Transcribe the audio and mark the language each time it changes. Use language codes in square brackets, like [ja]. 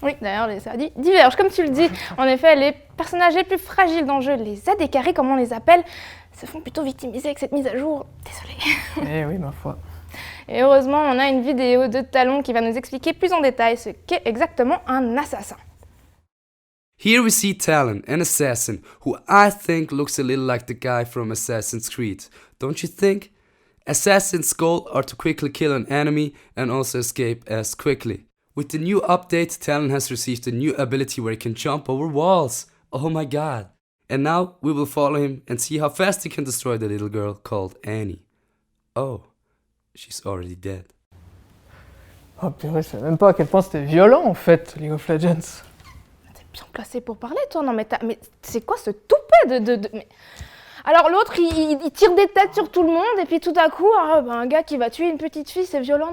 [fr] Oui, d'ailleurs, les avis divergent, comme tu le dis. En effet, les personnages les plus fragiles dans le jeu, les AD carrés, comme on les appelle, se font plutôt victimiser avec cette mise à jour. Désolée. Eh oui, ma foi. Et heureusement, on a une vidéo de Talon qui va nous expliquer plus en détail ce qu'est exactement un assassin. [en] Here we see Talon, an assassin, who I think looks a little like the guy from Assassin's Creed. Don't you think? Assassins' goal are to quickly kill an enemy and also escape as quickly. With the new update, Talon has received a new ability where he can jump over walls. Oh my god. And now we will follow him and see how fast he can destroy the little girl called Annie. Oh, she's already dead. [fr] Oh purée, je savais même pas à quel point c'était violent en fait, League of Legends. Bien placé pour parler, toi. Non, mais c'est quoi ce toupet mais... Alors l'autre, il tire des têtes sur tout le monde et puis tout à coup, un gars qui va tuer une petite fille, c'est violent.